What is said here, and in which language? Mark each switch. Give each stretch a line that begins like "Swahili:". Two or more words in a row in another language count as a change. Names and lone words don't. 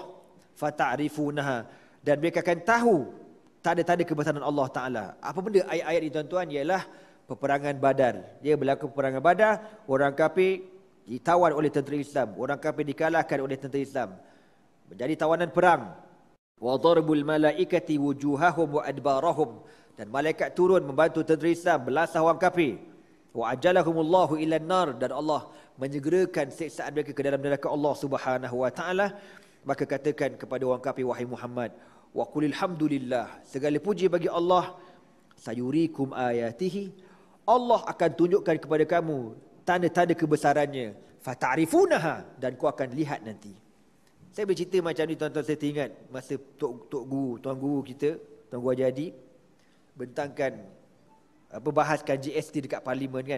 Malay: Fata'rifunaha, dan mereka akan tahu tanda-tanda kebesaran Allah Ta'ala. Apa benda ayat-ayat ini tuan-tuan? Ialah peperangan Badar. Dia berlaku peperangan Badar, orang kafir ditawan oleh tentera Islam. Orang kafir dikalahkan oleh tentera Islam. Menjadi tawanan perang.
Arabic: Wa darbul malaikati wujuhahum wa adbarahum,
Malay: dan malaikat turun membantu tentera Islam belasah orang kafir.
Arabic: Wa ajalahumullahu ilan nar,
Malay: dan Allah menyegerakan siksaan mereka ke dalam neraka
Arabic: Allah Subhanahu wa taala.
Malay: Maka katakan kepada orang kafir wahai Muhammad,
Arabic: wa qulil hamdulillah,
Malay: segala puji bagi Allah.
Arabic: Sayurikum ayatihi,
Malay: Allah akan tunjukkan kepada kamu tanda-tanda kebesarannya. Fata'rifunaha, dan kau akan lihat nanti. Saya bercerita macam ni tuan-tuan, saya teringat masa tuan guru kita, Tuan Guru Haji Hadi, bentangkan bahaskan GST dekat parlimen kan.